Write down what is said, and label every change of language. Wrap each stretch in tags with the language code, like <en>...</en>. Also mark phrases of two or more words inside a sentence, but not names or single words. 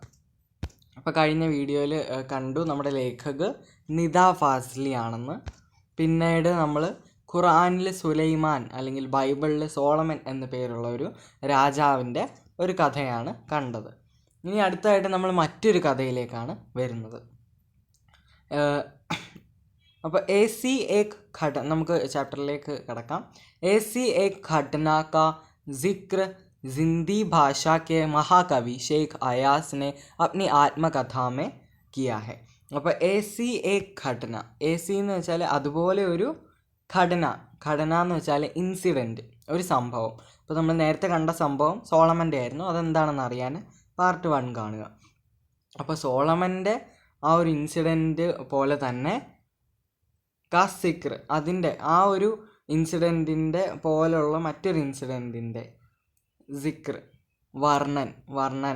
<ml>അപ്പോൾ കഴിഞ്ഞ വീഡിയോയിൽ കണ്ടു നമ്മുടെ ലേഖക് നിദ ഫാസ്ലി ആണെന്ന്. പിന്നീട് നമ്മൾ ഖുർആനിൽ സുലൈമാൻ അല്ലെങ്കിൽ ബൈബിളിൽ സോളമൻ എന്ന പേരുള്ള ഒരു രാജാവിൻ്റെ ഒരു കഥയാണ് കണ്ടത്. ഇനി അടുത്തായിട്ട് നമ്മൾ മറ്റൊരു കഥയിലേക്കാണ് വരുന്നത്.</ml> <hi>അപ്പോൾ ऐसी एक घटना,</hi> <ml>നമുക്ക് ചാപ്റ്ററിലേക്ക് കടക്കാം.</ml> <hi>ऐसी एक घटना का जिक्र जिंदी भाषा के महाकवि शेख अयास ने अपनी आत्मकथा में किया है.</hi> <ml>അപ്പോൾ</ml> <hi>ऐसी एक घटना, ऐसी</hi> <ml>എന്ന് വെച്ചാൽ അതുപോലെ ഒരു ഘടന എന്ന് വെച്ചാൽ ഇൻസിഡൻറ്റ്, ഒരു സംഭവം. ഇപ്പോൾ നമ്മൾ നേരത്തെ കണ്ട സംഭവം സോളമൻ്റെ ആയിരുന്നു. അതെന്താണെന്ന് അറിയാൻ പാർട്ട് 1 കാണുക. അപ്പോൾ സോളമൻ്റെ ആ ഒരു ഇൻസിഡൻറ്റ് പോലെ തന്നെ</ml> <hi>का ज़िक्र,</hi> <ml>അതിൻ്റെ ആ ഒരു ഇൻസിഡൻറ്റിൻ്റെ പോലുള്ള മറ്റൊരു ഇൻസിഡൻറ്റിൻ്റെ സിക്ർ, വർണ്ണനം.</ml>